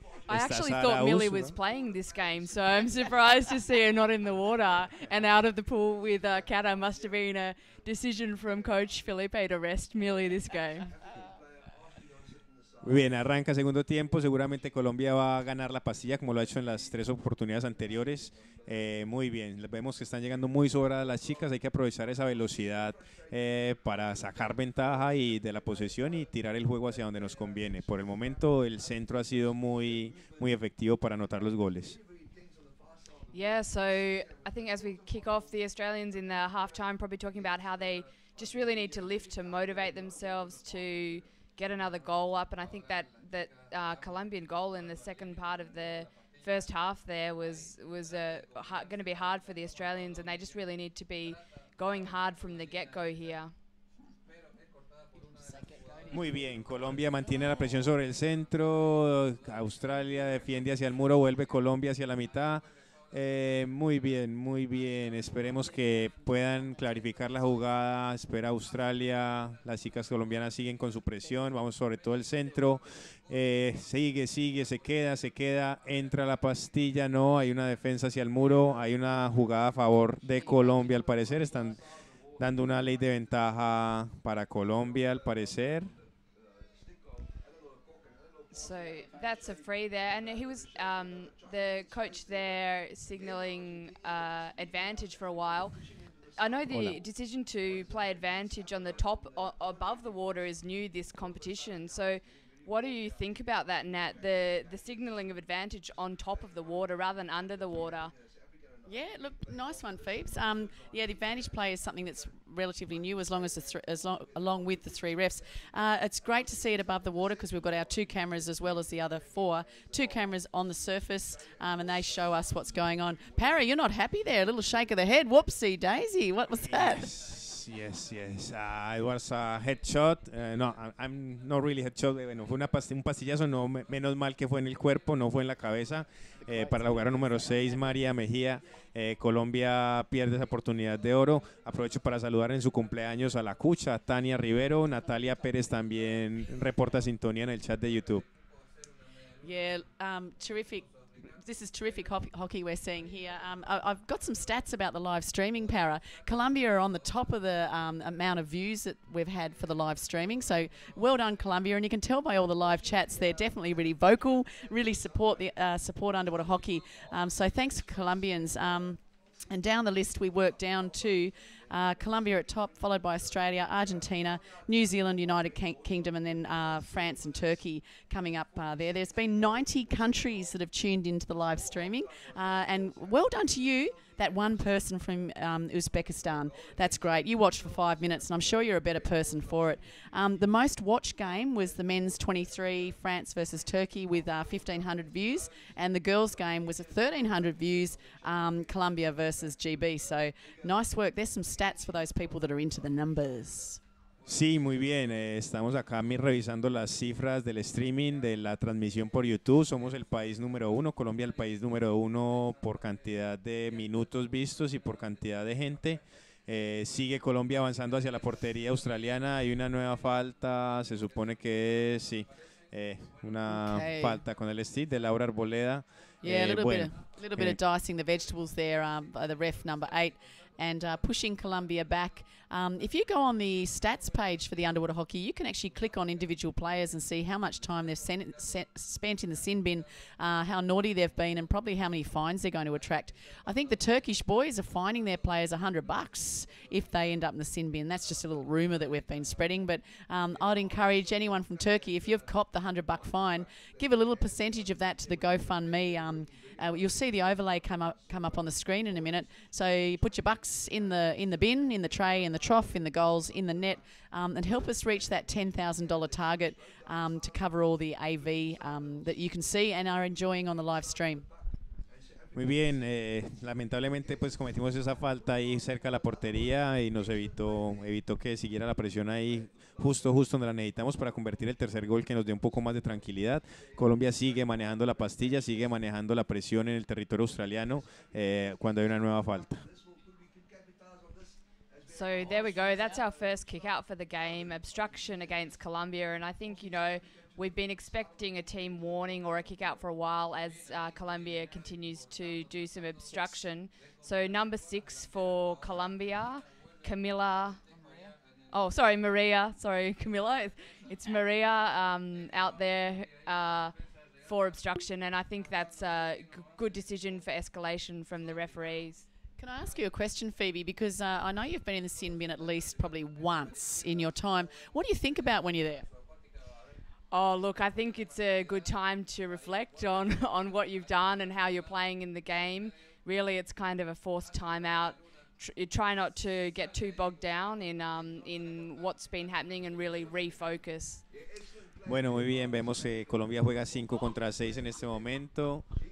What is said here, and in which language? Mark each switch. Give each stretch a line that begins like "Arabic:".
English: I actually thought Millie was playing this game, so I'm surprised to see her not in the water and out of the pool with Kata. Must have been a decision from Coach Felipe to rest Millie this game.
Spanish: Muy bien, arranca segundo tiempo. Seguramente Colombia va a ganar la pastilla como lo ha hecho en las 3 oportunidades anteriores. Muy bien, vemos que están llegando muy sobradas las chicas. Hay que aprovechar esa velocidad para sacar ventaja y de la posesión y tirar el juego hacia donde nos conviene. Por el momento el centro ha sido muy efectivo para anotar los goles.
English: Yeah, so I think as we kick off, the Australians in the halftime probably talking about how they just really need to lift to motivate themselves to get another goal up, and I think that Colombian goal in the second part of the first half there was going to be hard for the Australians, and they just really need to be going hard from the get-go here.
Spanish: Muy bien, Colombia mantiene la presión sobre el centro, Australia defiende hacia el muro, vuelve Colombia hacia la mitad. Muy bien, esperemos que puedan clarificar la jugada. Espera Australia, las chicas colombianas siguen con su presión, vamos sobre todo el centro, sigue, se queda, entra la pastilla, no, hay una defensa hacia el muro, hay una jugada a favor de Colombia al parecer, están dando una ley de ventaja para Colombia al parecer.
English: So that's a free there, and he was the coach there signalling advantage for a while. I know the decision to play advantage on the top above the water is new this competition. So what do you think about that, Nat? The signalling of advantage on top of the water rather than under the water. Yeah, look, nice one, Phoebes. Yeah, the advantage play is something that's relatively new, along with the 3 refs. It's great to see it above the water because we've got our 2 cameras as well as the other 4. 2 cameras on the surface, and they show us what's going on. Parry, you're not happy there. A little shake of the head. Whoopsie daisy. What was that? yes. It was a headshot. No, I'm not really headshot.
Spanish: Bueno, fue un pastillazo. No, menos mal que fue en el cuerpo, no fue en la cabeza. Para la jugadora número 6, María Mejía, Colombia pierde esa oportunidad de oro. Aprovecho para saludar en su cumpleaños a la Cucha, Tania Rivero. Natalia Pérez también reporta sintonía en el chat de YouTube.
English: Yeah, terrific. This is terrific hockey we're seeing here. I've got some stats about the live streaming, Para. Colombia are on the top of the amount of views that we've had for the live streaming. So well done, Colombia. And you can tell by all the live chats, they're definitely really vocal, really support underwater hockey. So thanks, Colombians. And down the list, we work down to Colombia at top, followed by Australia, Argentina, New Zealand, United Kingdom, and then France and Turkey coming up there. There's been 90 countries that have tuned into the live streaming. And well done to you, that one person from Uzbekistan. That's great. You watched for 5 minutes, and I'm sure you're a better person for it. The most watched game was the men's 23, France versus Turkey, with 1,500 views. And the girls' game was 1,300 views, Colombia versus GB. So nice work. There's some stats for those people that are into the numbers.
Spanish: Sí, muy bien. Estamos acá revisando las cifras del streaming, de la transmisión por YouTube. Somos el país número 1, Colombia el país número 1 por cantidad de minutos vistos y por cantidad de gente. Sigue Colombia avanzando hacia la portería australiana. Hay una nueva falta, se supone que es, sí, una falta con el stick de Laura Arboleda.
English: Yeah, a little bit of dicing the vegetables there by the ref number 8. And pushing Colombia back. If you go on the stats page for the underwater hockey, you can actually click on individual players and see how much time they've spent in the sin bin, how naughty they've been, and probably how many fines they're going to attract. I think the Turkish boys are fining their players $100 if they end up in the sin bin. That's just a little rumour that we've been spreading. But I'd encourage anyone from Turkey, if you've copped the $100 fine, give a little percentage of that to the GoFundMe. You'll see the overlay come up on the screen in a minute. So you put your bucks in the bin, in the tray, in the trough, in the goals, in the net, and help us reach that $10,000 target to cover all the AV that you can see and are enjoying on the live stream.
Spanish: Muy bien, lamentablemente pues cometimos esa falta ahí cerca de la portería y nos evitó que siguiera la presión ahí justo donde la necesitamos para convertir el tercer gol, que nos dé un poco más de tranquilidad. Colombia sigue manejando la pastilla, sigue manejando la presión en el territorio australiano cuando hay una nueva falta.
English: So there we go. That's our first kick out for the game. Obstruction against Colombia, and I think, you know, we've been expecting a team warning or a kick out for a while as Colombia continues to do some obstruction. So number 6 for Colombia, Camilla. Oh, sorry, Maria. Sorry, Camilla. It's Maria out there for obstruction, and I think that's a good decision for escalation from the referees. Can I ask you a question, Phoebe? Because I know you've been in the sin bin at least probably once in your time. What do you think about when you're there? Oh, look, I think it's a good time to reflect on what you've done and how you're playing in the game. Really, it's kind of a forced timeout. Try not to get too bogged down in what's been happening and really refocus.
Spanish: Bueno, muy bien, vemos que Colombia juega 5 contra 6 en este momento.